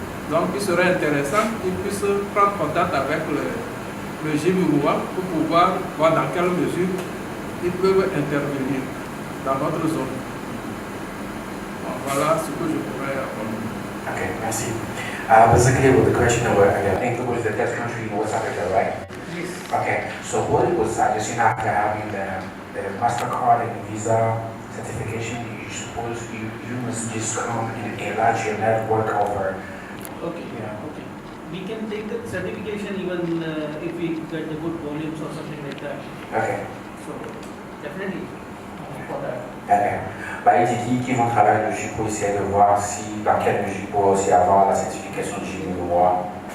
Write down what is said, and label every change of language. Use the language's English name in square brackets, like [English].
[French] Donc il serait intéressant qu'ils puissent prendre contact avec le JIM UNOA pour pouvoir voir dans quelle mesure ils peuvent intervenir dans notre zone. Donc, voilà ce que je pourrais apprendre. Okay, merci. [English] Basically, with the question of, I think Togo is the 10th country in West Africa, right? Yes. Okay, so what it was suggesting after having the MasterCard and Visa certification, you suppose you must just come and enlarge your network over. Okay. Yeah. Okay. We can take the certification even if we get the good volumes or something like that. Okay. So definitely for that. [French] Ils disent qu'ils vont travailler dessus pour essayer de voir si, dans quelle mesure pour aussi avoir la certification de génie de droit.